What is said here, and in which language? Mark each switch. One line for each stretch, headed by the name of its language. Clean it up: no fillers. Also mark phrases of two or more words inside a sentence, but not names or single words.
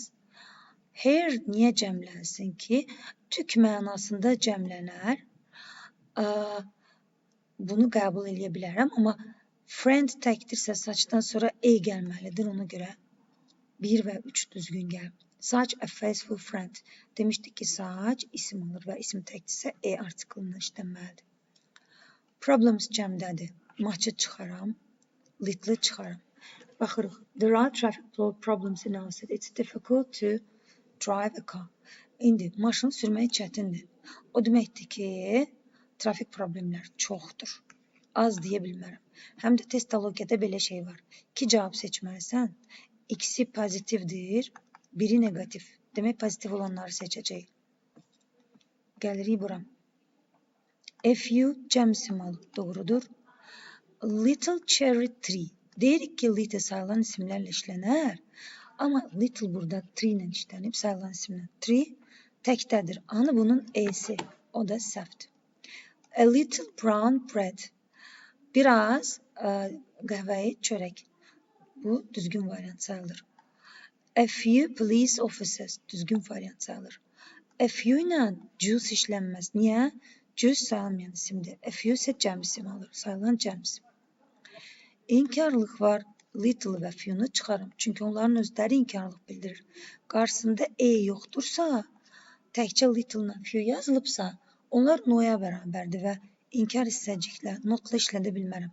Azerbaijani: Hair niyə cəmlənsin ki? Tük mənasında cəmlənər. Bunu qəbul edə bilərəm, amma friend təkdirsə saçdan sonra a gəlməlidir. Ona görə 1 və 3 düzgün gəlir.
English: Such a faithful friend.
Azerbaijani: Demişdik ki, such isim alır və isim təkdirsə a artiklından işlənməlidir. Problems cəmdədir. Much'ı çıxaram, little çıxaram. Baxırıq.
English: There are traffic problems in our city. It's difficult to drive a car.
Azerbaijani: İndi maşın sürmək çətindir. O deməkdir ki, trafik problemlər çoxdur. Az deyə bilmərəm. Həm də testologiyada belə şey var. 2 cavab seçməlisən. İkisi pozitivdir, biri negativ. Demək pozitiv olanları seçəcəyik. Gəlirik bura.
English: A few
Azerbaijani: cəm isim alıb doğrudur.
English: Little cherry tree.
Azerbaijani: Deyirik ki, little sayılan isimlərlə işlənər. Amma little burada tree ilə işlənib, sayılan isimlə. Tree təkdədir. Anı bunun e'si. O da səhvdir.
English: A little brown bread.
Azerbaijani: Biraz qəhvəyi çörək. Bu düzgün variant sayılır.
English: A few police officers.
Azerbaijani: Düzgün variant sayılır.
English: A few
Azerbaijani: ilə juice işlənməz. Niyə? Juice sayılmayan isimdir.
English: A few
Azerbaijani: isə cəm isim alır. Sayılan cəm isim. İnkarlıq var. Little və few-nu çıxarım. Çünki onların özləri inkarlıq bildirir. Qarşısında e yoxdursa, təkcə little ilə few yazılıbsa, onlar no-ya bərabərdir və inkar hissəciklə, notla işlədə bilmərəm.